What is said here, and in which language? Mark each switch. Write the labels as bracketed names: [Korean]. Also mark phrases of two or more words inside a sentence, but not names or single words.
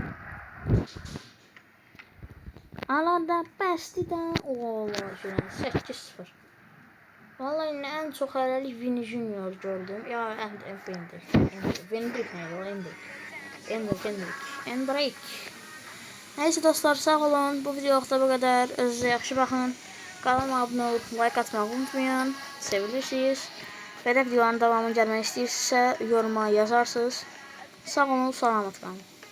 [Turkish] Alada Basti'den oğlan 8-0. Vallahi en çok hələlik Vini Junior gördüm. Ya Endrick ne? Endrick. Neyse dostlar sağ olun. Bu videoda bu kadar. [Azerbaijani] Özünüze yaxşı baxın. [Turkish] Kanalıma abone olup like atmayı unutmayın. Sevilirsiniz. [Azerbaijani] Belə videoların davamını gəlmək istəyirsinizsə yoruma yazarsınız. Sağ olun, salamat qalın.